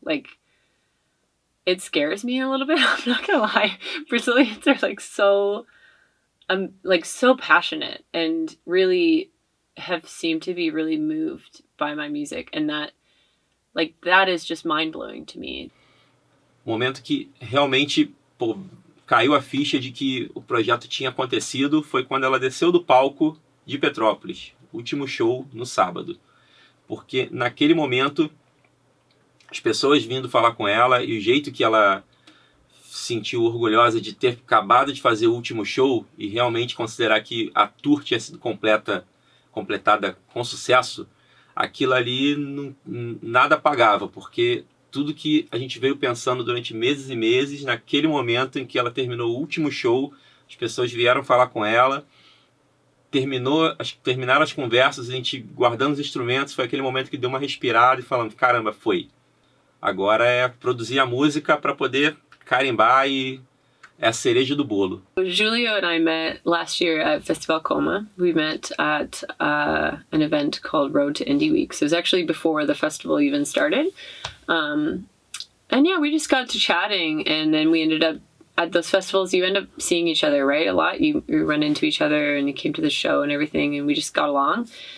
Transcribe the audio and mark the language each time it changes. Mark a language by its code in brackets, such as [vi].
[en] Like, it scares me a little bit. I'm not gonna lie. Brazilians are like so passionate and really have seemed to be really moved by my music, and that is just mind-blowing to me. [pt] O momento que realmente caiu a ficha de que o projeto tinha acontecido foi quando ela desceu do palco de Petrópolis, último show no sábado. Porque naquele momento, as pessoas vindo falar com ela e o jeito que ela se sentiu orgulhosa de ter acabado de fazer o último show e realmente considerar que a tour tinha sido completada com sucesso, aquilo ali nada pagava, porque tudo que a gente veio pensando durante meses e meses, naquele momento em que ela terminou o último show, as pessoas vieram falar com ela, terminaram as conversas, a gente guardando os instrumentos, foi aquele momento que deu uma respirada e falando, caramba, foi. Agora é produzir a música para poder carimbar e é a cereja do bolo. [en] Julio and I met last year at Festival Coma. We met at an event called Road to Indie Week. So it was actually before the festival even started. And yeah, we just got to chatting, and then we ended up at those festivals, you end up seeing each other, right? A lot. You run into each other, and you came to the show and everything, and we just got along.